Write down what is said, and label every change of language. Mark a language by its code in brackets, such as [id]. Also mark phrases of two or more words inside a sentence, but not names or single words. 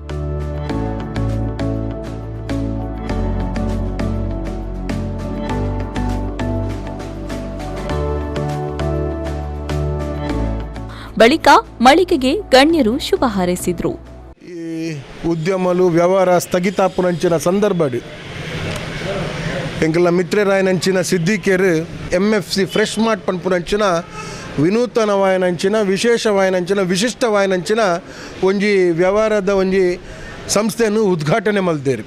[kn] ಬಳಿಕ ಮಳಿಗೆಗೆ ಗಣ್ಯರು ಶುಭ ಹಾರೈಸಿದರು. [tcy] ಈ ಉದ್ಯಮಲು ವ್ಯವಹಾರ ಸ್ಥಗಿತಾಪುನಂಚಿನ ಸಂದರ್ಭಡು ಎಂಕಲ ಮಿತ್ರರಾಯನಂಚಿನ ಸಿದ್ದಿಕೇರು ಎಂಎಫ್ಸಿ ಫ್ರೆಶ್ ಮಾರ್ಟ್ ಪನ್ಪುನಂಚಿನ ವಿನೂತನವಾಯನಂಚಿನ ವಿಶೇಷವಾಯನಂಚಿನ ವಿಶಿಷ್ಟವಾಯನಂಚಿನ ಒಂಜಿ ವ್ಯವಹಾರದ ಒಂಜಿ ಸಂಸ್ಥೆಯನ್ನು ಉದ್ಘಾಟನೆ ಮಲ್ದೇರು.